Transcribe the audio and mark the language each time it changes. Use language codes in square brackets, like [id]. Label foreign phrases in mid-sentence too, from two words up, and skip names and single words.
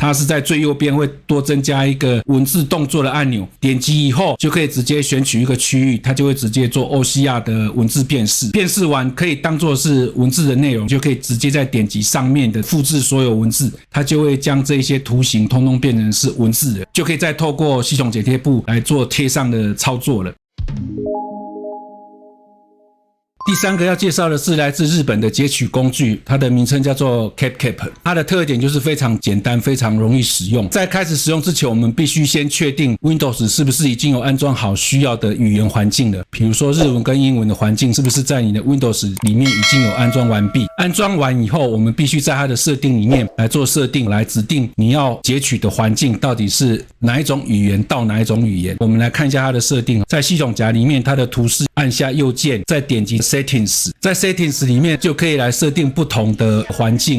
[zh] 它是在最右邊會多增加一個文字動作的按鈕，點擊以後就可以直接選取一個區域，它就會直接做 OCR 的文字辨識。辨識完可以當作是文字的內容，就可以直接再點擊上面的複製所有文字，它就會將這些圖形通通變成是文字的，就可以再透過系統剪貼簿來做貼上的操作了。第三個要介紹的是來自日本的截取工具，它的名稱叫做 CapCap。它的特點就是非常簡單，非常容易使用。在開始使用之前，我們必須先確定 Windows 是不是已經有安裝好需要的語言環境了。比如說日文跟英文的環境是不是在你的 Windows 裡面已經有安裝完畢。安裝完以後，我們必須在它的設定裡面來做設定，來指定你要截取的環境到底是哪一種語言到哪一種語言。我們來看一下它的設定，在系統夾裡面，它的圖示按下右鍵，再點擊Settings， 在 Settings 裡面就可以來設定不同的環境。